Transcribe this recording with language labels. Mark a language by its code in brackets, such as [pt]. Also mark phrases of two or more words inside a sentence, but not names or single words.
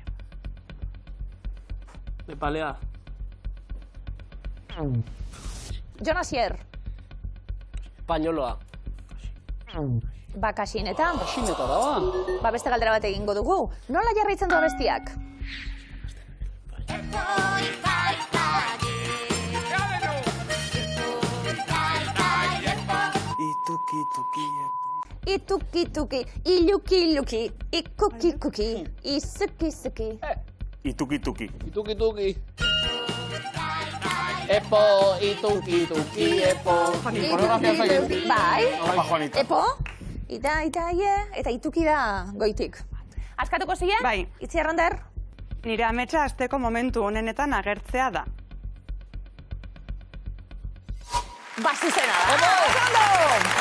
[eu] Nepalea. Jon Asier. Pañoloa. Bakasineta. Sinetara, ba. Ba, beste galdera bat egingo dugu. Nola jarraitzen du abestiak? Ituki-tuki, iluki-luki, ikuki-kuki, isuki-suki. Ituki-tuki. Ituki-tuki. Epo, ituki-tuki, epo. Koreografia zaigu. Bai, Apa, Juanita. epo, ita, eta ituki da goitik. Askatuko zile? Bai. Itzi Arrander? Nire ametsa asteko momentu honenetan agertzea da. Zuzena da. Ondo!